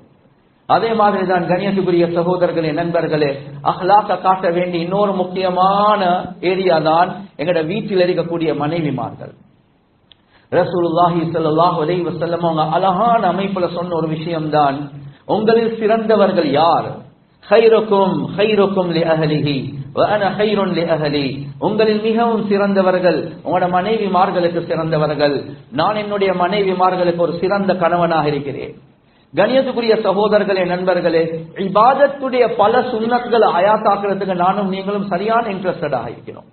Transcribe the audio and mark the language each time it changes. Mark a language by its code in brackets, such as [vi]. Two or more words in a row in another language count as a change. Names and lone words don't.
[ta] அதே மாதிரிதான் கண்ணியத்துக்குரிய சகோதரர்களே, நண்பர்களே, அஹ்லாக்க காட்ட வேண்டிய இன்னொரு முக்கியமான ஏரியா தான் எங்கட வீட்டில் இருக்கக்கூடிய மனைவிமார்கள். ரசூலுல்லாஹி [ar] صلى الله عليه وسلم [ta] அவங்க அழகான அமைப்புல சொன்ன ஒரு விஷயம்தான், உங்களில் சிறந்தவர்கள் யார்? [ar] خيركم خيركم لأهله وأنا خير لأهلي. [ta] உங்களில் மிகவும் சிறந்தவர்கள் உங்களோட மனைவிமார்களுக்கு சிறந்தவர்கள், நான் என்னுடைய மனைவிமார்களுக்கு ஒரு சிறந்த கணவனாக இருக்கிறேன். கண்ணியத்துக்குரிய சகோதரர்களே, நண்பர்களே, இபாதத்துடைய பல சுன்னத்களை ஆயாத்தாக்குறதுக்கு நானும் நீங்களும் சரியான இன்ட்ரெஸ்டடாக இருக்கிறோம்.